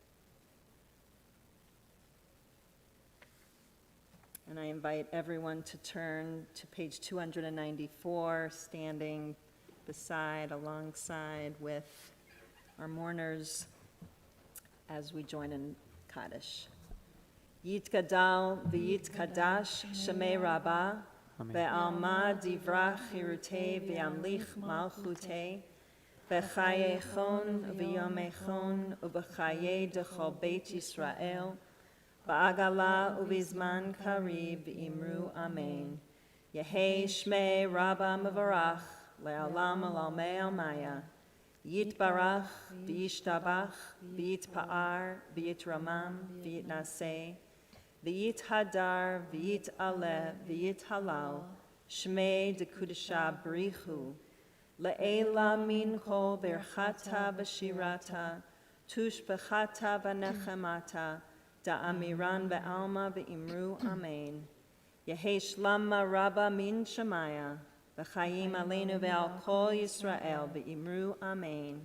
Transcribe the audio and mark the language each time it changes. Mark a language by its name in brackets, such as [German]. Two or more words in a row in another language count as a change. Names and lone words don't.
[English] And I invite everyone to turn to page 294, standing beside, alongside with our mourners as we join in Kaddish. [Aramaic] יתגדל ויתקדש שמה רבא, בעלמא די ברא כרעותה, וימליך מלכותה, בחייכון וביומיכון ובחיי דכל בית ישראל, בעגלא ובזמן קריב ואמרו אמן. יהא שמה רבא מברך לעלם עלמי עלמיא. יתברך וישתבח ויתפאר ויתרומם ויתנשא ויתהדר ויתעלה ויתהלל שמה דקודשא בריך הוא לעלא מן כל ברכתא ושירתא תושבחתא ונחמתא דאמירן בעלמא ואמרו אמן. יהא שלמא רבא מן שמיא, וחיים עלינו ועל כל ישראל ואמרו אמן.